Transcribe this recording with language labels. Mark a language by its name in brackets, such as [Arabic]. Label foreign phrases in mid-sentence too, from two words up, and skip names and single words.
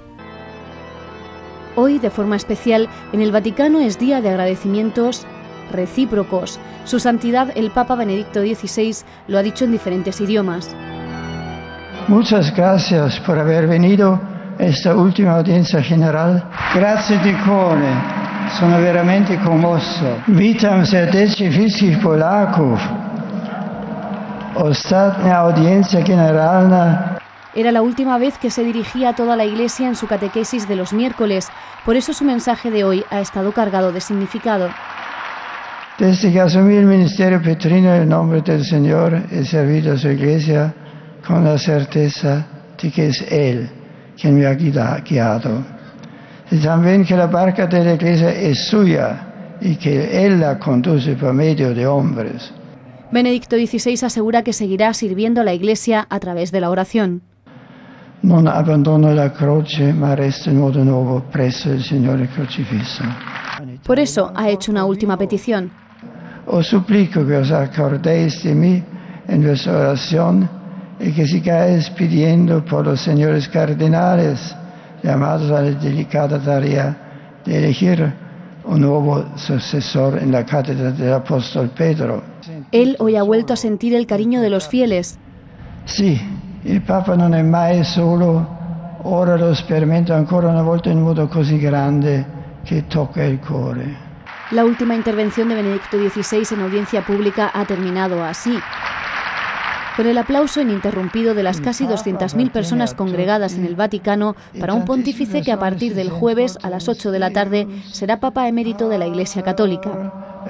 [Spanish] Hoy, de forma especial, en el Vaticano es día de agradecimientos recíprocos. Su Santidad el Papa Benedicto XVI lo ha dicho en diferentes idiomas. Muchas gracias por haber venido a esta última audiencia general. [Italian] Grazie di cuore, sono veramente commosso. [Polish] Witam serdecznie wszystkich Polaków. Ostatnia audiencia generalna. [Spanish] Era la última vez que se dirigía a toda la Iglesia en su catequesis de los miércoles, por eso su mensaje de hoy ha estado cargado de significado. Desde que asumí el ministerio petrino en nombre del Señor, he servido a su Iglesia con la certeza de que es Él quien me ha guiado. Y también que la barca de la Iglesia es suya y que Él la conduce por medio de hombres. Benedicto XVI asegura que seguirá sirviendo a la Iglesia a través de la oración. [Italian] Non abbandono la croce, ma resto in modo nuovo presso il Signore crocifisso. [Spanish] Por eso ha hecho una última petición. Os suplico que os acordéis de mí en vuestra oración y que sigáis pidiendo por los señores cardenales llamados a la delicada tarea de elegir un nuevo sucesor en la cátedra del apóstol Pedro. Él hoy ha vuelto a sentir el cariño de los fieles. [Italian] Sì, il Papa non è mai solo, ora lo sperimento ancora una volta in modo così grande che tocca il cuore. [Spanish] La última intervención de Benedicto XVI en audiencia pública ha terminado así. Con el aplauso ininterrumpido de las casi 200.000 personas congregadas en el Vaticano para un pontífice que a partir del jueves a las 8 de la tarde será Papa emérito de la Iglesia Católica.